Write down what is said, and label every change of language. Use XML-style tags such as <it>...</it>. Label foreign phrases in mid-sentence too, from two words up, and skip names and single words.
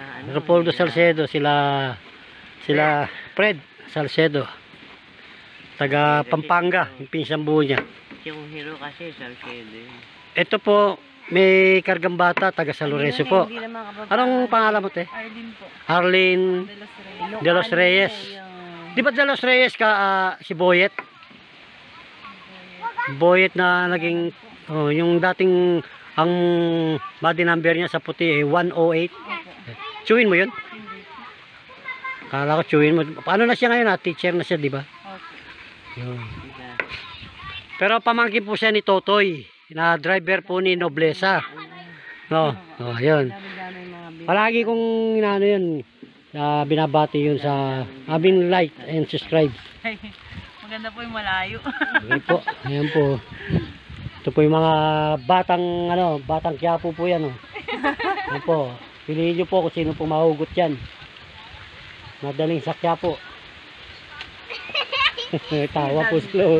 <tl>Rupoldo Salcedo. Sila Fred Salcedo. Taga Pampanga. Yung pinsang buo niya. Yung hero kasi Salcedo yun. Ito po, may kargang bata, taga San Lorenzo po. Hindi naman kapag Anong pangalan mo, te? Arlene po. Arlene De Los Reyes. De Los Reyes. Di ba De Los Reyes ka si Boyet? Boyet na naging, yung dating, ang body number niya sa puti 108. Chewin mo yun? Kala ko chewin mo. Paano na siya ngayon? Teacher na siya, di ba? Yun. Pero pamangkin po siya ni Totoy, na driver po ni Noblesa. No, yun. Palagi kong inaano yun, binabati yun sa</tl> <en>like and subscribe.</en> <tl>Maganda po yung malayo. Okay po, ayan po. Ito po yung mga batang Quiapo po yan. Ayan po, piliin nyo po kung sino po mahugot yan. Madaling sa Quiapo. Tawa po slow.</tl>